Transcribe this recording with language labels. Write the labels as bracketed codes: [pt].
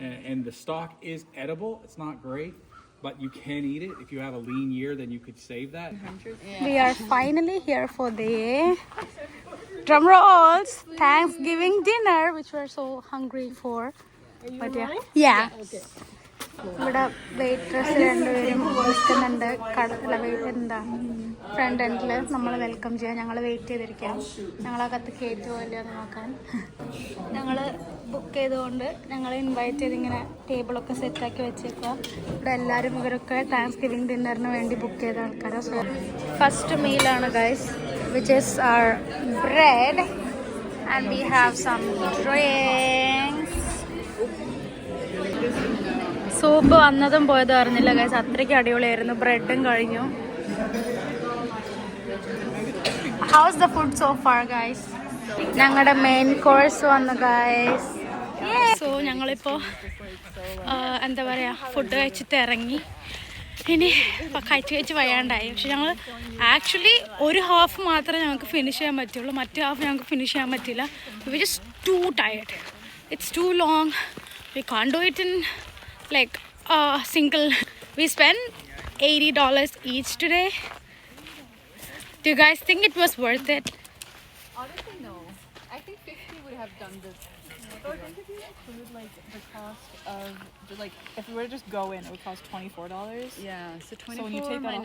[en] And the stalk is edible. It's not great, but you can eat it. If you have a lean year, then you could save that. We are finally here for the drum rolls Thanksgiving dinner, which we're so hungry for. But yeah. [ml] ഇവിടെ waitress രണ്ടുപേരും നിൽക്കുന്നുണ്ട്. എന്താ front എൻഡിൽ നമ്മൾ welcome ചെയ്യാൻ ഞങ്ങൾ wait ചെയ്തിരിക്കാം. ഞങ്ങളകത്ത് കയറ്റുമോ ഇല്ലയോ എന്ന് നോക്കാൻ. ഞങ്ങൾ ബുക്ക് ചെയ്തുകൊണ്ട് ഞങ്ങളെ ഇൻവൈറ്റ് ചെയ്തിങ്ങനെ ടേബിളൊക്കെ സെറ്റാക്കി വെച്ചേക്കുക. ഇവിടെ എല്ലാവരും ഇവരൊക്കെ താങ്ക്സ്ഗിവിംഗ് ഡിന്നറിന് വേണ്ടി ബുക്ക് ചെയ്ത ആൾക്കാരാണ്. [en] So first മീലാണ് guys, which is our bread and we have some drinks. [ml] Soup വന്നതും പോയതും അറിഞ്ഞില്ല ഗൈസ്. അത്രയ്ക്ക് അടിപൊളിയായിരുന്നു. ബ്രെഡും കഴിഞ്ഞു. [en] How's the food so far guys? [ml] ഞങ്ങളുടെ മെയിൻ കോഴ്സ് വന്നു ഗൈസ്. സോ ഞങ്ങളിപ്പോൾ എന്താ പറയുക ഫുഡ് കഴിച്ചിട്ട് ഇറങ്ങി. ഇനി കഴിച്ച് വയ്യാണ്ടായി. പക്ഷെ ഞങ്ങൾ ആക്ച്വലി ഒരു ഹാഫ് മാത്രമേ ഞങ്ങൾക്ക് ഫിനിഷ് ചെയ്യാൻ പറ്റുള്ളൂ. മറ്റു ഹാഫ് ഞങ്ങൾക്ക് ഫിനിഷ് ചെയ്യാൻ പറ്റില്ല. [en] We just too tired. It's too long. We can't do it in like single. We spent $80 each today. Do you guys think it was worth it? Honestly, no. I think 50 would have done this. Don't think if you include like the cost of like if we were to just go in, it would cost $24. Yeah, so 24 So when you take that off,